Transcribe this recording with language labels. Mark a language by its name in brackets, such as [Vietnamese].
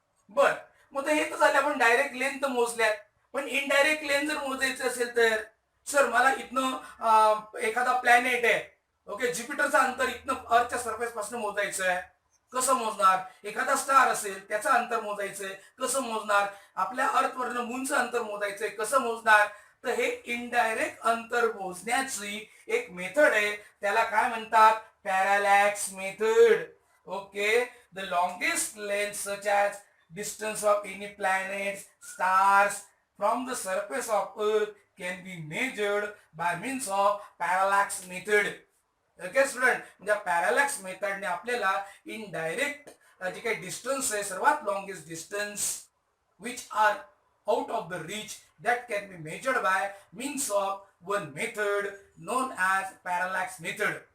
[Marathi] बर, मग हे तर झालं आपण डायरेक्ट लेंथ मोजल्यात. पण इनडायरेक्ट लेंथ जर मोजायचं असेल तर, सर मला इथनं एखादा प्लॅनेट आहे, ओके, ज्युपिटरचं अंतर इथनं अर्थच्या सरफेस पासून मोजायचं आहे, कसं मोजणार? एखादा स्टार असेल त्याचं अंतर मोजायचंय, कसं मोजणार? आपल्या अर्थवरनं मूनचं अंतर मोजायचंय, कसं मोजणार? तर हे इनडायरेक्ट अंतर मोजण्याची एक मेथड आहे, त्याला काय म्हणतात? Parallax method. [English] Okay, the longest length such as distance of any planets, stars from the surface of earth can be measured by means of parallax method. Okay student, [Marathi] म्हणजे पॅरालॅक्स मेथडने आपल्याला indirect जे काही distance आहे, सर्वात longest distance [English] Which are out of the reach, that can be measured by means of one method known as parallax method.